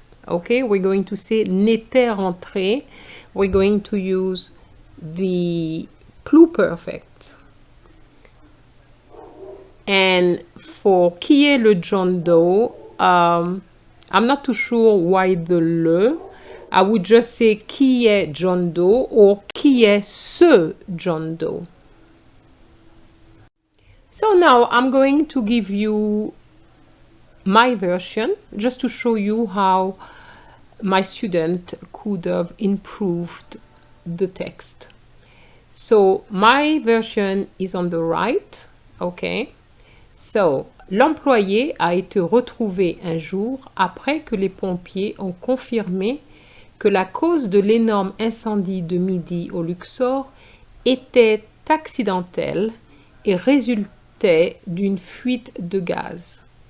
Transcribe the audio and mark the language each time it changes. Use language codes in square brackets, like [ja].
[en] Okay, we're going to say [fr] n'était rentré. [en] We're going to use the pluperfect. And for [fr] qui est le John Doe, [en] I'm not too sure why the le. I would just say [fr] qui est John Doe [en] or [fr] qui est ce John Doe. [en] So now I'm going to give you my version just to show you how my student could have improved the text. So my version is on the right, okay? [fr] So, l'employé a été retrouvé un jour après que les pompiers ont confirmé que la cause de l'énorme incendie de midi au Luxor était accidentelle et résultait d'une fuite de gaz.